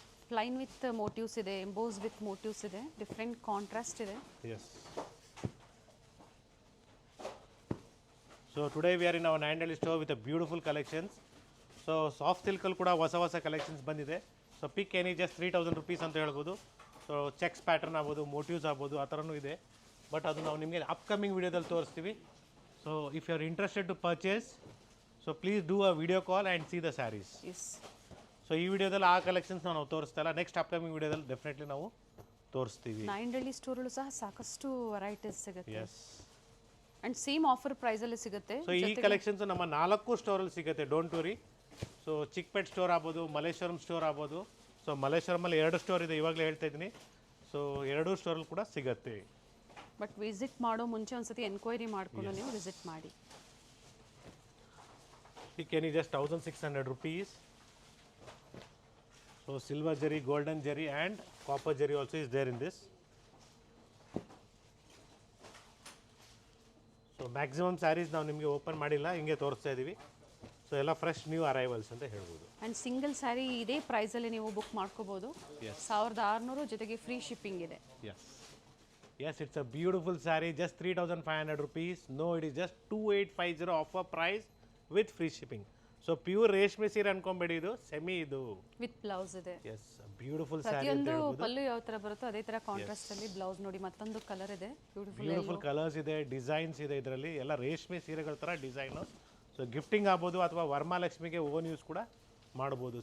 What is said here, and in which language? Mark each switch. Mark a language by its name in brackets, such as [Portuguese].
[English] Plain with motifs ಇದೆ, embossed with motifs ಇದೆ, different contrast ಇದೆ. Yes. So today we are in our Nine Delhi store with a beautiful collections. [Kannada] So soft silk ಅಲ್ಲಿ ಕೂಡ ಹೊಸ collections ಬಂದಿದೆ. So [English] pick any just 3000 rupees [Kannada] ಅಂತ ಹೇಳ್ಬೋದು. So cheques pattern ಆಗ್ಬೋದು, ಮೋಟಿವ್ಸ್ ಆಗ್ಬೋದು, ಆ ಥರನೂ ಇದೆ. ಬಟ್ ಅದು ನಾವು ನಿಮಗೆ ಅಪ್ಕಮಿಂಗ್ ವಿಡಿಯೋದಲ್ಲಿ ತೋರಿಸ್ತೀವಿ. [English] So if you are interested to purchase, so please do a video call and see the saris. [Kannada] So ಈ ವಿಡಿಯೋದಲ್ಲಿ ಆ ಕಲೆಕ್ಷನ್ಸ್ ನಾವು ತೋರಿಸ್ತಾ ಇಲ್ಲ. ನೆಕ್ಸ್ಟ್ ಅಪ್ಕಮಿಂಗ್ ವಿಡಿಯೋದಲ್ಲಿ ಡೆಫಿನೆಟ್ಲಿ ನಾವು ತೋರಿಸ್ತೀವಿ. ನೈನ್ ಡೆಲ್ಲಿ ಸ್ಟೋರಲ್ಲೂ ಸಹ ಸಾಕಷ್ಟು ವೆರೈಟೀಸ್ ಸಿಗುತ್ತೆ. [English] yes, [Kannada] ಅಂಡ್ ಸೇಮ್ ಆಫರ್ ಪ್ರೈಸಲ್ಲಿ ಸಿಗುತ್ತೆ. ಸೊ ಈ ಕಲೆಕ್ಷನ್ಸ್ ನಮ್ಮ 4 ಸ್ಟೋರಲ್ಲಿ ಸಿಗುತ್ತೆ, [English] Don't worry. [Kannada] So Chickpet store ಆಗ್ಬೋದು, ಮಲ್ಲೇಶ್ವರಂ ಸ್ಟೋರ್ ಆಗ್ಬೋದು. ಸೊ ಮಲ್ಲೇಶ್ವರಮಲ್ಲಿ 2 ಸ್ಟೋರ್ ಇದೆ, ಇವಾಗಲೇ ಹೇಳ್ತಾ ಇದ್ದೀನಿ. ಸೊ 2 ಸ್ಟೋರಲ್ಲಿ ಕೂಡ ಸಿಗುತ್ತೆ. ಬಟ್ ವಿಸಿಟ್ ಮಾಡೋ ಮುಂಚೆ ಒಂದ್ಸತಿ ಎನ್ಕ್ವೈರಿ ಮಾಡ್ಕೊಂಡು ನೀವು ವಿಸಿಟ್ ಮಾಡಿ. [English] Pick any just 1600 rupees. So silver jari, golden jari and copper jari also is there in this. [Kannada] So maximum saris ನಾವು ನಿಮಗೆ ಓಪನ್ ಮಾಡಿಲ್ಲ, ಹಿಂಗೆ ತೋರಿಸ್ತಾ ಇದ್ದೀವಿ. ಸೊ ಎಲ್ಲ ಫ್ರೆಶ್ ನ್ಯೂ ಅರೈವಲ್ಸ್ ಅಂತ ಹೇಳ್ಬೋದು. ಆ್ಯಂಡ್ ಸಿಂಗಲ್ ಸ್ಯಾರಿ ಇದೇ ಪ್ರೈಸಲ್ಲಿ ನೀವು ಬುಕ್ ಮಾಡ್ಕೋಬೋದು. 1600 ಜೊತೆಗೆ ಫ್ರೀ ಶಿಪ್ಪಿಂಗ್ ಇದೆ. [English] Yes, it's a beautiful saree, just 3,500 rupees. No, it is just 2850 offer price with free shipping. [Kannada] So pure ರೇಷ್ಮೆ ಸೀರೆ ಅನ್ಕೊಂಬೇಡಿ, ಇದು ಸೆಮಿ, ಇದು ವಿತ್ ಬ್ಲೌಸ್ ಇದೆ. [English] Yes beautiful sari. [Kannada] ಪ್ರತಿಯೊಂದು ಪಲ್ಲು ಯಾವ ತರ ಬರುತ್ತೋ ಅದೇ ತರ ಕಾಂಟ್ರಾಸ್ಟ್ ಅಲ್ಲಿ ಬ್ಲೌಸ್ ನೋಡಿ. ಮತ್ತೊಂದು ಕಲರ್ ಇದೆ, ಬ್ಯೂಟಿಫುಲ್ ಕಲರ್ಸ್ ಇದೆ, ಡಿಸೈನ್ಸ್ ಇದೆ ಇದರಲ್ಲಿ, ಎಲ್ಲ ರೇಷ್ಮೆ ಸೀರೆಗಳ ತರ ಡಿಸೈನ್. ಸೊ ಗಿಫ್ಟಿಂಗ್ ಆಗ್ಬೋದು ಅಥವಾ ವರಮಹಾಲಕ್ಷ್ಮಿಗೆ ಓನ್ ಯೂಸ್ ಕೂಡ ಮಾಡ್ಬೋದು.